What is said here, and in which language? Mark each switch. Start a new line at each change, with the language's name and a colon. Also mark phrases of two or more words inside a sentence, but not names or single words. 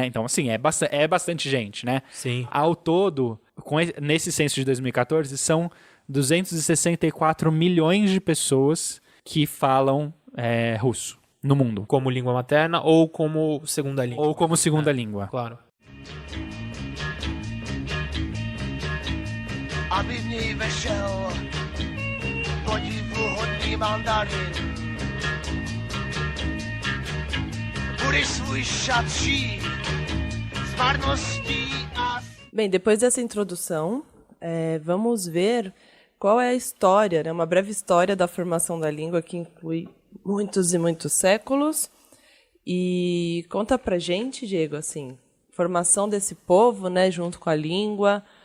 Portuguese: Então, assim, é bastante gente, né? Sim. Ao todo, nesse censo de 2014, são 264 milhões de pessoas que falam russo no mundo. Como língua materna ou como segunda língua. Ou como segunda língua. Claro.
Czech: Aby v něj vešel podivuhodný mandarin. Budeš svůj šat šít s marností a...
Portuguese: Bem, depois dessa introdução, vamos ver qual é a história, né? Uma breve história da formação da língua que inclui muitos e muitos séculos. E conta pra gente, Diego, assim, formação desse povo, né, junto com a língua.